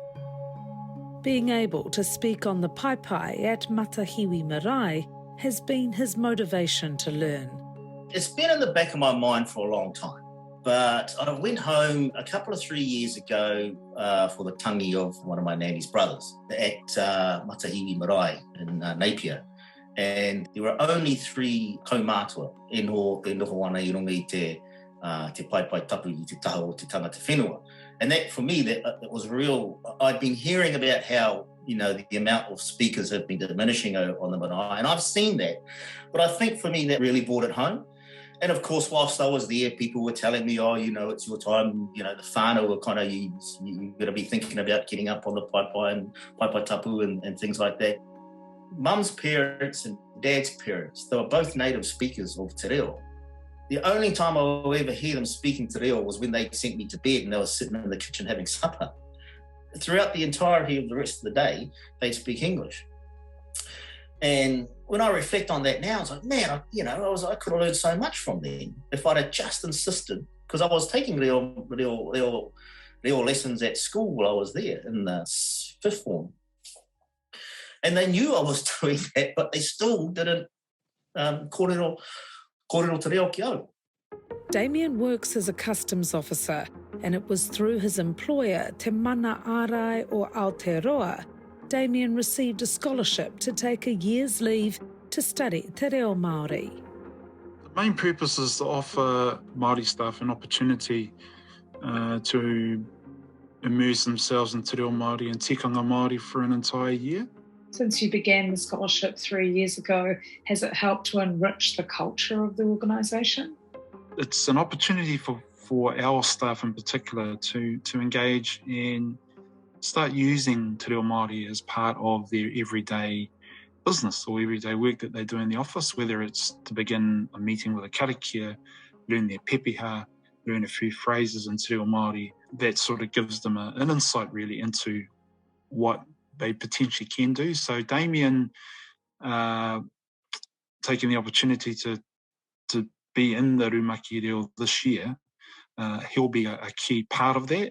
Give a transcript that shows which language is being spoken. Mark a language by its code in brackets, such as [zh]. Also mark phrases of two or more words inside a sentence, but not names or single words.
[en] Being able to speak on the paipai at Matahiwi Marae has been his motivation to learn. It's been in the back of my mind for a long time, but I went home a couple of 3 years ago for the tangi of one of my nanny's brothers at Matahiwi Marae in Napier. And there were only [mi] 3 kaumātua e noho ana I runga I te paipai tapu I te taha o te tangata whenua. [en] And that, for me, that it was real. I'd been hearing about how, you know, the amount of speakers have been diminishing on the marae, and I've seen that. But I think for me, that really brought it home. And of course, whilst I was there, people were telling me, oh, you know, it's your time. You know, the whānau were kind of, you're going to be thinking about getting up on the paipai and [mi] paipai tapu [en] and things like that. Mum's parents and dad's parents, they were both native speakers of [mi] te reo. [en] The only time I will ever hear them speaking [mi] te reo [en] was when they sent me to bed and they were sitting in the kitchen having supper. Throughout the entirety of the rest of the day, they speak English. And when I reflect on that now, it's like, man, I could have learned so much from them if I'd have just insisted, because I was taking reo lessons at school while I was there in the 5th form. And they knew I was doing that, but they still didn't [mi] kōrero te reo ki au. [en] Damien works as a customs officer, and it was through his employer, Te Mana Ārai or Aotearoa, Damien received a scholarship to take a year's leave to study [mi] te reo Māori. [en] The main purpose is to offer Māori staff an opportunity to immerse themselves in [mi] te reo Māori [en] and [mi] tikanga Māori [en] for an entire year. Since you began the scholarship 3 years ago, has it helped to enrich the culture of the organisation? It's an opportunity for our staff in particular to engage and start using [mi] te reo Māori [en] as part of their everyday business or everyday work that they do in the office, whether it's to begin a meeting with a karakia, learn their pepeha, learn a few phrases in [mi] te reo Māori. [en] That sort of gives them an insight really into what they potentially can do. So Damien, taking the opportunity to be in the Rumaki Reo this year, he'll be a key part of that.